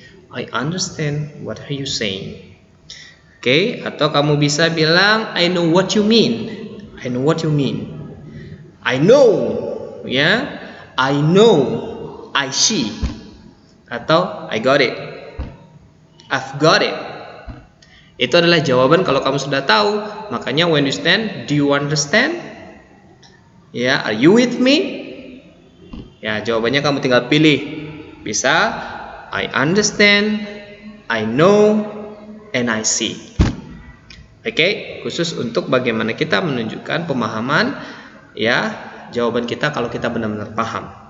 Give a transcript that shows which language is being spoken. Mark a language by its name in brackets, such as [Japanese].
[English] I understand what are you saying. [Indonesian] Atau kamu bisa bilang [English] I know what you mean. I know what you mean. I know, ya. I know I see, atau I got it, I've got it. [Indonesian] Itu adalah jawaban kalau kamu sudah tahu. [English] Makanya when you stand, do you understand? Ya, are you with me? [Indonesian] Ya, jawabannya kamu tinggal pilih. [English] Bisa I understand, I know, and I see. [Indonesian] Oke, khusus untuk bagaimana kita menunjukkan pemahaman ya jawaban kita kalau kita benar-benar paham.